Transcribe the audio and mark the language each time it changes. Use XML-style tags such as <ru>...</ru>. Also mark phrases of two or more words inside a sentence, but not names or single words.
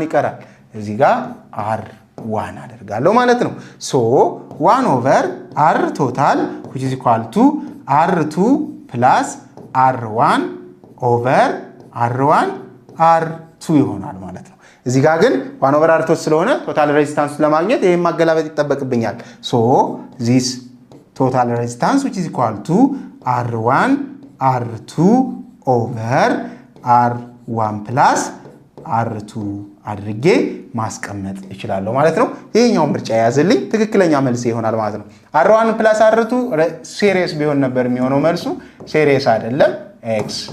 <am>ይቀራል። እዚህ ጋር R1 አደርጋለሁ ማለት ነው። ሶ</am> <en>1 over R total which is equal to R2 + R1</en> <am>ኦቨር R1 R2 ይሆናል ማለት ነው። እዚህ ጋር ግን 1 ኦቨር R2 ስለሆነ ቶታል ሬዚስታንስ ለማግኘት ይሄን ማገላበጥ ይጠበቅብኛል። ሶ</am> <en>this total resistance which is equal to R1 R2</en> <am>ኦቨር R1 + R2 አድርጌ ማስቀመጥ እችላለሁ ማለት ነው። ይሄኛው ምርጫ ያዘልኝ ትክክለኛ መልስ ይሆናል ማለት ነው። R1 + R2 ሲሪየስ ቢሆን ነበር የሚሆነው መልሱ፣ ሲሪየስ አይደለም። x</am>